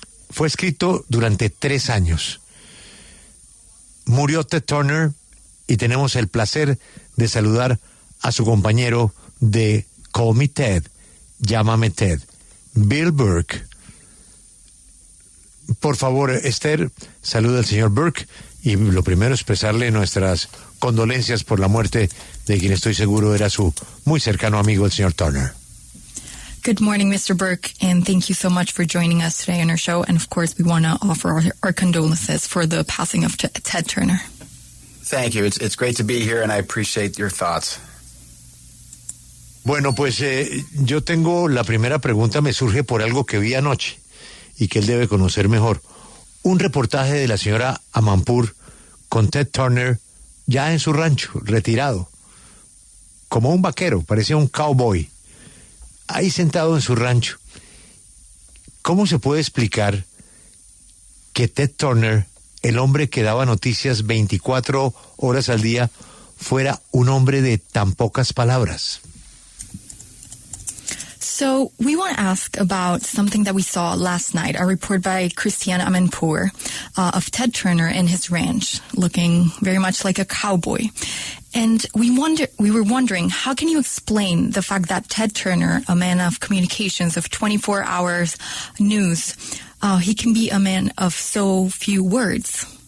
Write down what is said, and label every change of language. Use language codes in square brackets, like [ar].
[es] Fue escrito durante 3 años. Murió Ted Turner y tenemos el placer de saludar a su compañero de Call Me Ted, llámame Ted, Bill Burke. Por favor, Esther, saluda al señor Burke y lo primero expresarle nuestras condolencias por la muerte de quien estoy seguro era su muy cercano amigo, el señor Turner. [en] Good morning, Mr. Burke, and thank you so much for joining us today on our show. And of course, we want to offer our condolences for the passing of Ted Turner. Thank you. It's great to be here, and I appreciate your thoughts. [es] Bueno, pues yo tengo la primera pregunta, me surge por algo que vi anoche y que él debe conocer mejor. Un reportaje de la señora Amanpour con Ted Turner ya en su rancho, retirado, como un vaquero, parecía un cowboy, ahí sentado en su rancho. ¿Cómo se puede explicar que Ted Turner, el hombre que daba noticias 24 horas al día, fuera un hombre de tan pocas palabras? [en] So we want to ask about something that we saw last night, a report by Christiane Amanpour of Ted Turner and his ranch, looking very much like a cowboy. And we were wondering, how can you explain the fact that Ted Turner, a man of communications, of 24 hours news, he can be a man of so few words?